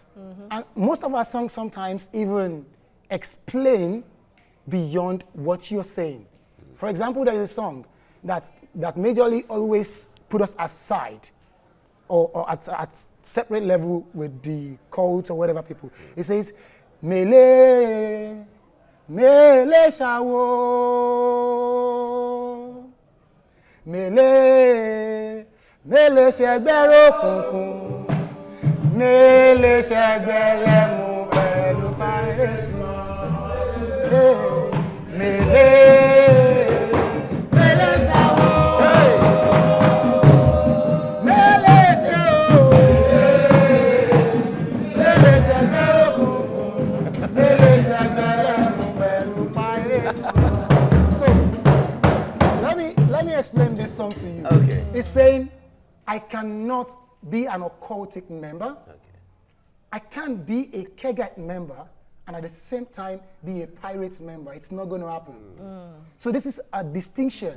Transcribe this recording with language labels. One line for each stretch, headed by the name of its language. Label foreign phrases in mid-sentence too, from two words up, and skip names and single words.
English: And most of our songs sometimes even explain beyond what you're saying. For example, there is a song that majorly always put us aside or at separate level with the cult or whatever people. It says,
Yoruba: Mele, mele shawo, mele, mele shegbero kunkun, mele shegbele mu pẹ̀lú fàírẹ́sì, mele, mele shawo, mele shawo, mele shegbero kunkun, mele shegbele mu pẹ̀lú fàírẹ́sì.
English: So let me explain this song to you. Okay. It's saying, I cannot be an occultic member. I can't be a Kegite member and at the same time be a pirate member. It's not going to happen. So this is a distinction.